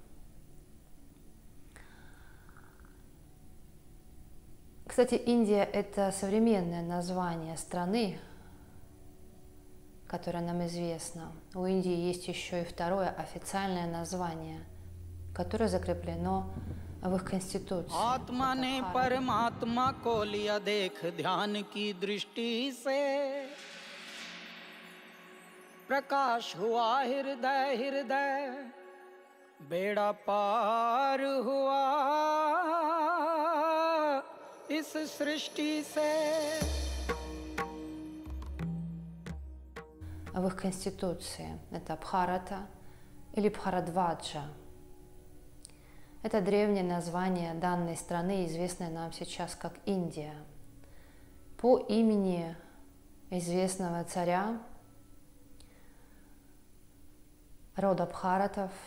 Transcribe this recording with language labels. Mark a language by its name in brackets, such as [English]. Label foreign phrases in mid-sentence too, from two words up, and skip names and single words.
[Russian] Кстати, Индия – это современное название страны, которое нам известно. У Индии есть еще и второе официальное название, которое закреплено в их конституции. [Hindi] आत्मा ने परमात्मा को लिया देख ध्यान की दृष्टि से, प्रकाश हुआ हृदय हृदय, बेड़ा पार हुआ इस सृष्टि से. [Russian] В их конституции это Бхарата или Бхарадваджа. Это древнее название данной страны, известное нам сейчас как Индия, по имени известного царя рода Бхаратов.